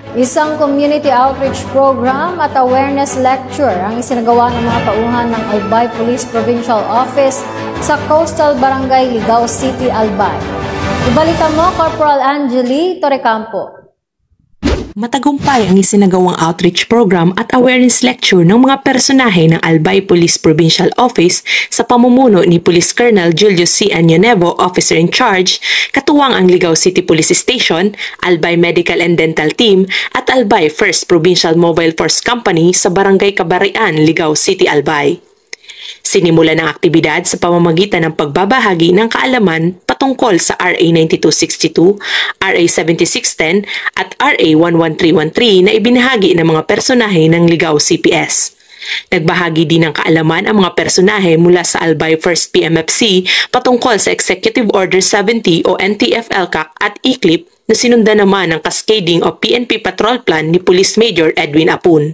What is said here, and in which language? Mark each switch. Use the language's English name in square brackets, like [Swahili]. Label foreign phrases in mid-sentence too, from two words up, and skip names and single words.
[Filipino] Isang [English] community outreach program [Filipino] at [English] awareness lecture [Filipino] ang isinagawa ng mga tauhan ng Albay Police Provincial Office sa Coastal Barangay, Ligao City, Albay. Ibalita mo, Corporal Angeli Torrecampo. Matagumpay ang isinagawang [English] outreach program [Filipino] at [English] awareness lecture [Filipino] ng mga personahe ng Albay Police Provincial Office sa pamumuno ni Police Colonel Julius C. Añonevo, [English] Officer in Charge, [Filipino] katuwang ang Ligao City Police Station, Albay Medical and Dental Team at Albay First Provincial Mobile Force Company sa Barangay Kabarian, Ligao City, Albay. Sinimula ng aktibidad sa pamamagitan ng pagbabahagi ng kaalaman patungkol sa RA 9262, RA 7610 at RA 11313 na ibinahagi ng mga personahe ng Ligao CPS. Nagbahagi din ng kaalaman ang mga personahe mula sa Albay First PMFC patungkol sa Executive Order 70 o NTF-ELCAC at ECLIP na sinundan naman ng cascading o PNP Patrol Plan ni Police Major Edwin Apun.